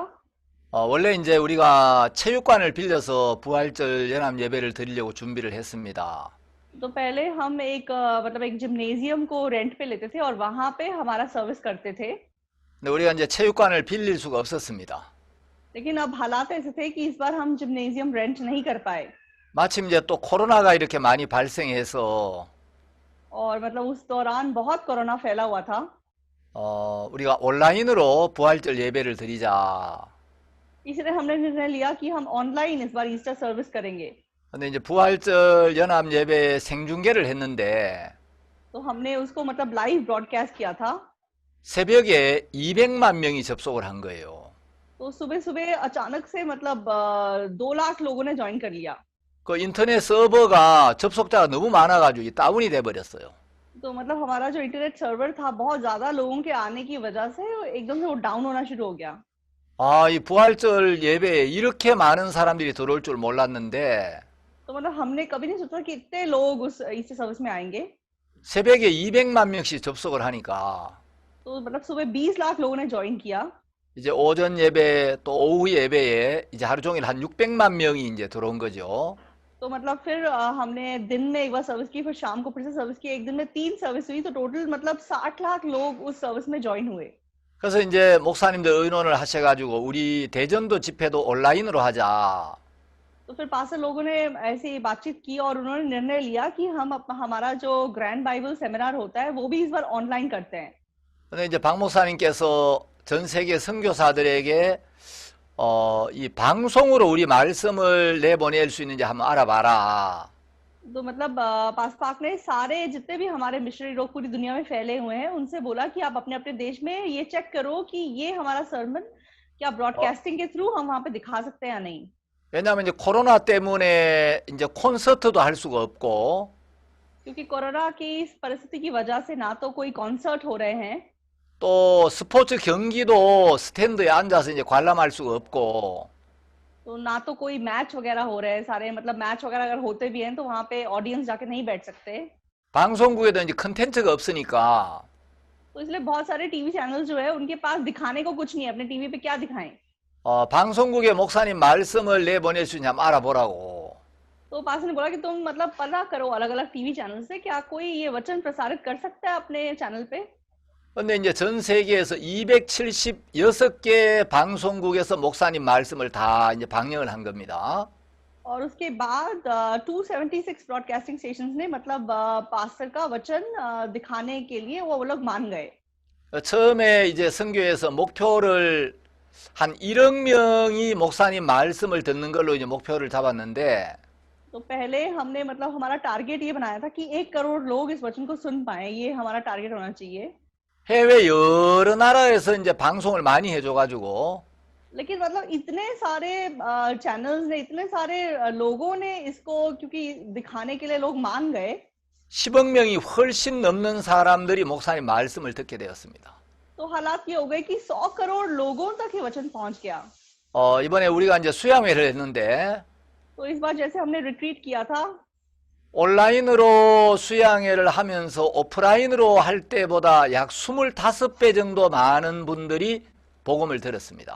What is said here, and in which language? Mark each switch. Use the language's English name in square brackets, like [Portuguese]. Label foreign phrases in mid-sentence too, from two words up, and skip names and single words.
[Korean] 원래 이제 우리가 체육관을 빌려서 부활절 연합 예배를 드리려고 준비를 했습니다. [Hindi] तो पहले हम एक मतलब एक जिम्नेजियम को रेंट पे लेते थे और वहां पे हमारा सर्विस करते थे। [Korean] 근데 우리가 이제 체육관을 빌릴 수가 없었습니다. [Hindi] लेकिन अब हालात ऐसे थे कि इस बार हम जिम्नेजियम रेंट नहीं कर पाए। [Korean] 마침 이제 또 코로나가 이렇게 많이 발생해서 [Hindi] और मतलब उस दौरान बहुत कोरोना फैला हुआ था। [Korean] 우리가 온라인으로 부활절 예배를 드리자. [Hindi] इसलिए हमने निर्णय लिया कि हम ऑनलाइन इस बार [English] Easter service [Hindi] करेंगे। [Korean] 근데 이제 부활절 연합 예배 생중계를 했는데 [Hindi] तो हमने उसको मतलब [English] live broadcast [Hindi] किया था। [Korean] 새벽에 200만 명이 접속을 한 거예요. [Hindi] तो सुबह सुबह अचानक से मतलब 2 लाख लोगों ने ज्वाइन कर लिया। [Korean] 그 인터넷 서버가 접속자가 너무 많아가지고 다운이 돼 버렸어요. [Hindi] तो मतलब हमारा जो [English] internet server [Hindi] था बहुत ज्यादा लोगों के आने की वजह से एकदम से वो डाउन होना शुरू हो गया। [Korean] 이 부활절 예배에 이렇게 많은 사람들이 들어올 줄 몰랐는데 [Hindi] तो मतलब हमने कभी नहीं सोचा कि इतने लोग उस [English] Easter service [Hindi] में आएंगे। [Korean] 새벽에 200만 명씩 접속을 하니까 [Hindi] तो मतलब सुबह 20 लाख लोगों ने ज्वाइन किया। [Korean] 이제 오전 예배 또 오후 예배에 이제 하루 종일 한 600만 명이 이제 들어온 거죠. [Hindi] तो मतलब फिर हमने दिन में एक बार सर्विस की, फिर शाम को फिर से सर्विस की। एक दिन में 3 सर्विस हुई, तो टोटल मतलब 60 लाख लोग उस सर्विस में ज्वाइन हुए। [Korean] 그래서 이제 목사님들 의논을 하셔가지고 우리 대전도 집회도 온라인으로 하자. [Hindi] तो फिर पास्टर लोगों ने ऐसी बातचीत की और उन्होंने निर्णय लिया कि हम हमारा जो [English] grand Bible seminar [Hindi] होता है वो भी इस बार ऑनलाइन करते हैं। [Korean] 근데 이제 박 목사님께서 전 세계 선교사들에게 이 방송으로 우리 말씀을 내보낼 수 있는지 한번 알아봐라. [Hindi] तो मतलब पास्टर पाक ने सारे जितने भी हमारे मिशनरी लोग पूरी दुनिया में फैले हुए हैं उनसे बोला कि आप अपने अपने देश में ये चेक करो कि ये हमारा सर्मन क्या ब्रॉडकास्टिंग के थ्रू हम वहां पे दिखा सकते हैं या नहीं। [Korean] 왜냐하면 이제 코로나 때문에 이제 콘서트도 할 수가 없고 [Hindi] क्योंकि कोरोना की इस परिस्थिति की वजह से ना तो कोई कॉन्सर्ट हो रहे हैं, [Korean] 또 스포츠 경기도 스탠드에 앉아서 이제 관람할 수가 없고 [Hindi] तो ना तो कोई मैच वगैरह हो रहे हैं। सारे मतलब मैच वगैरह अगर होते भी हैं तो वहां पे ऑडियंस जाके नहीं बैठ सकते। [Korean] 방송국에도 이제 컨텐츠가 없으니까 [Hindi] तो इसलिए बहुत सारे [English] TV channel [Hindi] जो है उनके पास दिखाने को कुछ नहीं है, अपने टीवी पे क्या दिखाएं। [Korean] 방송국에 목사님 말씀을 내보낼 수 있냐 한번 알아보라고. [Hindi] तो तो पास ने बोला कि तुम मतलब पता करो अलग अलग [English] TV channel [Hindi] से, क्या कोई ये वचन प्रसारित कर सकता है अपने चैनल पे। [Korean] 근데 이제 전 세계에서 276개 방송국에서 목사님 말씀을 다 이제 방영을 한 겁니다. [Hindi] और उसके बाद 276 [English] broadcasting stations [Hindi] ने मतलब पास्टर का वचन दिखाने के लिए वो लोग मान गए। [Korean] 처음에 이제 선교에서 목표를 한 1억 명이 목사님 말씀을 듣는 걸로 이제 목표를 잡았는데 [Hindi] तो पहले हमने मतलब हमारा टारगेट ये बनाया था कि 1 करोड़ लोग इस वचन को सुन पाए, ये हमारा टारगेट होना चाहिए। [Korean] 해외 여러 나라에서 이제 방송을 많이 해줘가지고 [Hindi] लेकिन मतलब इतने सारे चैनल्स ने, इतने सारे लोगों ने इसको क्योंकि दिखाने के लिए लोग मान गए, [Korean] 10억 명이 훨씬 넘는 사람들이 목사님 말씀을 듣게 되었습니다. [Hindi] तो हालात ये हो गए कि 100 करोड़ लोगों तक ये वचन पहुंच गया। [Korean] 이번에 우리가 이제 수양회를 했는데 [Hindi] तो इस बार जैसे हमने रिट्रीट किया था, [Korean] 온라인으로 수양회를 하면서 오프라인으로 할 때보다 약 25배 정도 많은 분들이 복음을 들었습니다.